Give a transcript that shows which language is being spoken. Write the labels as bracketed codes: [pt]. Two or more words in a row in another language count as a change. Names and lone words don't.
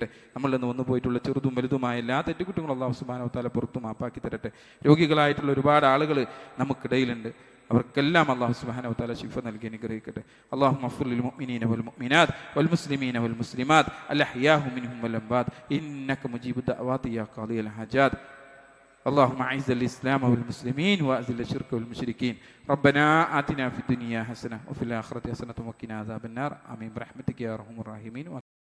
[ml] നമ്മളിൽ നിന്ന് വന്നു പോയിട്ടുള്ള ചെറുതും വലുതുമായ എല്ലാ തെറ്റുകുറ്റങ്ങളും [ar] الله سبحانه وتعالى [ml] പുറത്തു മാപ്പാക്കി തരട്ടെ. രോഗികളായിട്ടുള്ള ഒരുപാട് ആളുകൾ നമുക്കിടയിലുണ്ട്. അവർക്കെല്ലാം [ar] الله سبحانه وتعالى [ml] ശിഫ നൽകി അനുഗ്രഹിക്കട്ടെ. [ar] اللهم اغفر للمؤمنين والمؤمنات والمسلمين والمسلمات الأحياء منهم والأموات إنك مجيب الدعوات يا قاضي الحاجات. اللهم أعز الإسلام والمسلمين وأذل الشرك والمشركين. ربنا آتنا في الدنيا حسنة وفي الآخرة حسنة وقنا عذاب النار. آمين برحمتك يا أرحم الراحمين.